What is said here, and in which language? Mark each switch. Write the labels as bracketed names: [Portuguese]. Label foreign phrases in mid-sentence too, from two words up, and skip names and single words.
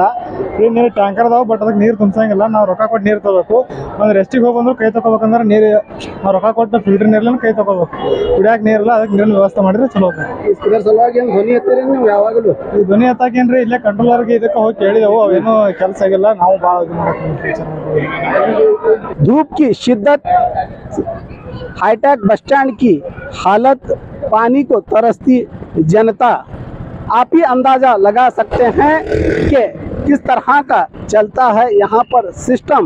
[Kannada] ಫ್ರೀ ನೀರು ಟ್ಯಾಂಕರ್ ಅದಾವ, ಬಟ್ ಅದಕ್ಕೆ ನೀರು ತುಂಬಸಂಗಿಲ್ಲ. ನಾವು ರೊಕ್ಕ ಕೊಟ್ಟು ನೀರು ತಗೋಬೇಕು. ಒಂದು ರೆಸ್ಟಿಗೆ ಹೋಗಿ ಬಂದ್ರು ಕೈ ತಗೋಬೇಕಂದ್ರೆ ನೀರು ನಾವು ರೊಕ್ಕ ಕೊಟ್ಟು ಫಿಲ್ಟರ್ ನೀರ್ಲನ್ನ ಕೈ ತಗೋಬೇಕು. ಕುಡಿಯಾಕ ನೀರಿಲ್ಲ, ಅದಕ್ಕೆ ನೀರಿನ ವ್ಯವಸ್ಥೆ ಮಾಡಿದ್ರೆ ಚಲೋ. ಇದರ ಸಲುವಾಗಿ ಏನು ಧ್ವನಿ ಎತ್ತೀರಿ ನೀವು ಯಾವಾಗಲೂ? ಈ ಧ್ವನಿ ಎತ್ತಾಕೇನ್ರಿ ಇಲ್ಲೇ ಕಂಟ್ರೋಲರ್ಗೆ ಇದಕ್ಕೆ ಹೋಗಿ ಕೇಳಿದೆವು, ಅವೇನು ಕೆಲಸ ಆಗಿಲ್ಲ. ನಾವು ಭಾಳ [Hindi] धूप की शिद्दत, हाईटेक बस स्टैंड की हालत, पानी को तरसती जनता, आप ही अंदाजा लगा सकते हैं कि किस तरह का चलता है यहाँ पर सिस्टम।